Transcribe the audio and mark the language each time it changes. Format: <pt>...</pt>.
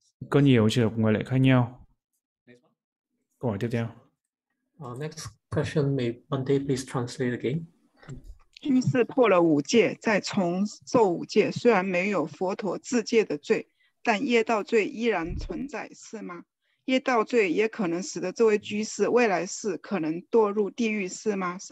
<vi>Có nhiều trường hợp ngoại lệ khác nhau. Câu hỏi tiếp theo.</vi> <en>Next question, may Bhante please translate again.</en> <zh>居士破了五戒，再从受五戒。虽然没有佛陀自戒的罪，但业道罪依然存在，是吗？业道罪也可能使得这位居士未来世可能堕入地狱，是吗？</zh>